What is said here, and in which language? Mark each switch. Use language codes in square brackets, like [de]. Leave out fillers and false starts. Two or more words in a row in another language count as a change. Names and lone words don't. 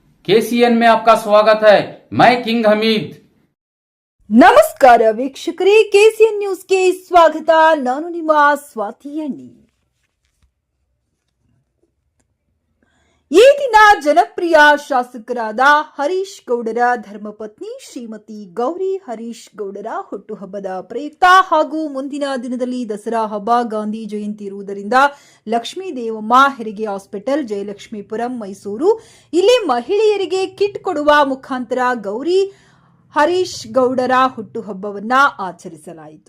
[hi] केसीएन में आपका स्वागत है। मैं किंग हमीद। [kn] ನಮಸ್ಕಾರ ವೀಕ್ಷಕರೇ, ಕೆಸಿಎನ್ ನ್ಯೂಸ್ಗೆ ಸ್ವಾಗತ. ನಾನು ನಿಮ್ಮ ಸ್ವಾತಿ ಎಣ್ಣಿ. ಈ ದಿನ ಜನಪ್ರಿಯ ಶಾಸಕರಾದ ಹರೀಶ್ ಗೌಡರ ಧರ್ಮಪತ್ನಿ ಶ್ರೀಮತಿ ಗೌರಿ ಹರೀಶ್ ಗೌಡರ ಹುಟ್ಟುಹಬ್ಬದ ಪ್ರಯುಕ್ತ ಹಾಗೂ ಮುಂದಿನ ದಿನದಲ್ಲಿ ದಸರಾ ಹಬ್ಬ, ಗಾಂಧಿ ಜಯಂತಿ ಇರುವುದರಿಂದ ಲಕ್ಷ್ಮೀ ದೇವಮ್ಮ ಹೆರಿಗೆ ಹಾಸ್ಪಿಟಲ್, ಜಯಲಕ್ಷ್ಮೀಪುರಂ, ಮೈಸೂರು ಇಲ್ಲಿ ಮಹಿಳೆಯರಿಗೆ ಕಿಟ್ ಕೊಡುವ ಮುಖಾಂತರ ಗೌರಿ ಹರೀಶ್ ಗೌಡರ ಹುಟ್ಟುಹಬ್ಬವನ್ನ ಆಚರಿಸಲಾಯಿತು.